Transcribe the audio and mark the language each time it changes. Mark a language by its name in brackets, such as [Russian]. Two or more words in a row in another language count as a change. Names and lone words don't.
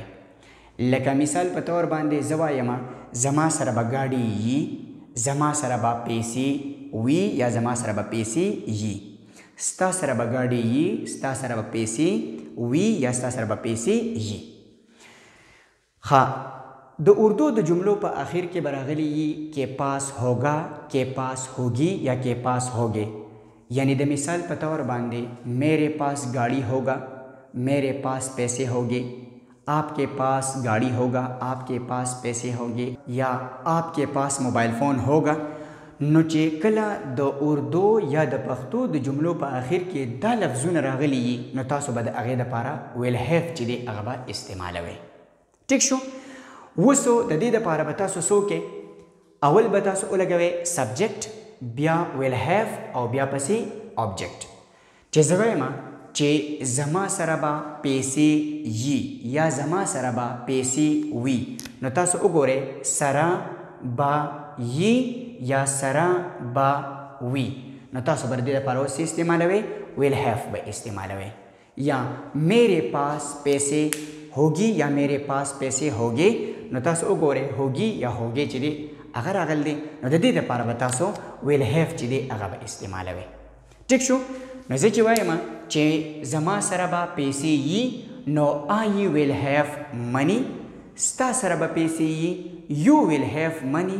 [Pashto] لکه مثال په طور باندې زه وایم زما سره به ګاډي یي، زما سره به پیسې وي یا زما سره به پیسې یي. ستا سره به ګاډي یي، ستا سره به پیسې وي یا ستا سره به پیسې یي. ښه، د اردو د جملو په آخر کې به راغلی یي [Urdu] کے پاس ہوگا، کے پاس ہوگی یا کے پاس ہوگے. یعنی [Pashto] د مثال په طور باندې [Urdu] میرے پاس گاڑی ہوگا، میرے پاس پیسے ہوگے، آپ کے پاس گاڑی ہوگا، آپ کے پاس پیسے ہوگے، یا آپ کے پاس موبائل فون ہوگا. [Pashto] نو چې کله د اردو یا د پښتو د جملو په آخر کې دا لفظونه راغلي یي، نو تاسو به د هغې دپاره [English] will have [Pashto] چې دی هغه به استعمالوئ. ټیک شو؟ اوسو د دې دپاره به تاسو څه وکئ؟ اول به تاسو ولګوئ سبجیکټ، بیا [English] will have [Pashto] او بیا پسې آبجیکټ. چې زه وایم چې زما سره به پیسې یي یا زما سره به پیسې وي، نو تاسو وګورئ سره به یي یا سره به وي، نو تاسو به د دې لپاره اوس استعمالوئ [English] will have [Pashto] به استعمالوئ. [Urdu] یا میرے پاس پیسے ہوگی یا میرے پاس پیسے ہوگے، [Pashto] نو تاسو وګورئ [Urdu] ہوگی یا ہوگے [Pashto] چې دی هغه راغلی دی، نو د دې لپاره به تاسو [English] will have [Pashto] چې دی هغه به استعمالوئ. ټیک شو؟ نو زه چې وایم چې زما سره به پیسې یي، نو [English] I will have money. [Pashto] ستا سره به پیسې یي، [English] you will have money.